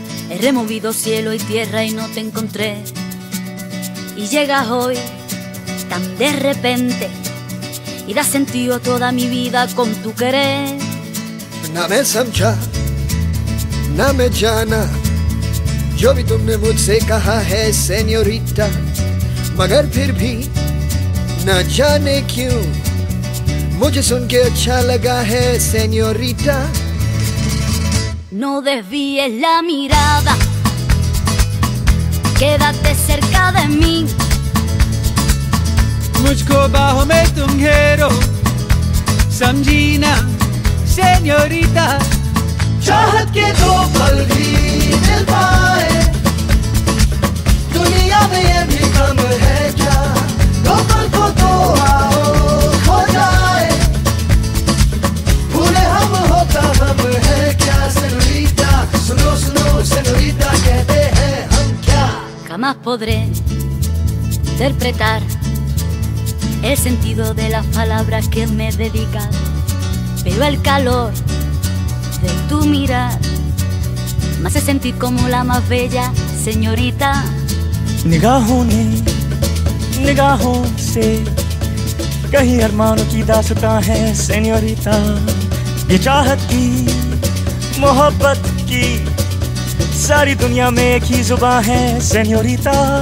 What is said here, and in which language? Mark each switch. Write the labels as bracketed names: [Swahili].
[Spanish] He removido cielo y tierra y no te encontré. Y llegas hoy tan de repente y das sentido a toda mi vida con tu querer. [Hindi] ना मैं समझा ना मैं जाना जो भी तुमने मुझसे कहा है सेन्योरिटा, मगर फिर भी न जाने क्यों मुझे सुन के अच्छा लगा है senorita. [Spanish] No desvíes la mirada, quédate cerca de mí. [Hindi] मुझको बाहों में तुम घेरो, समझी ना सेन्योरिटा। चाहत के दो पल भी मिल पाए, दुनिया में ये भी कम है क्या, दो पल को तो आओ खो जाए, भूले हम होता हम है क्या सेन्योरिटा, सुनो सुनो सेन्योरिटा कहते हैं हम क्या। [Spanish] Jamás podré interpretar el sentido de las palabras que me dedicas, pero el calor de tu mirar me hace sentir como la más bella señorita. [Hindi] निगाहों ने निगाहों से कहीं अरमानों की दास्तां है सेन्योरिटा, ये चाहत की मोहब्बत की सारी दुनिया में एक ही जुबान है सेन्योरिटा।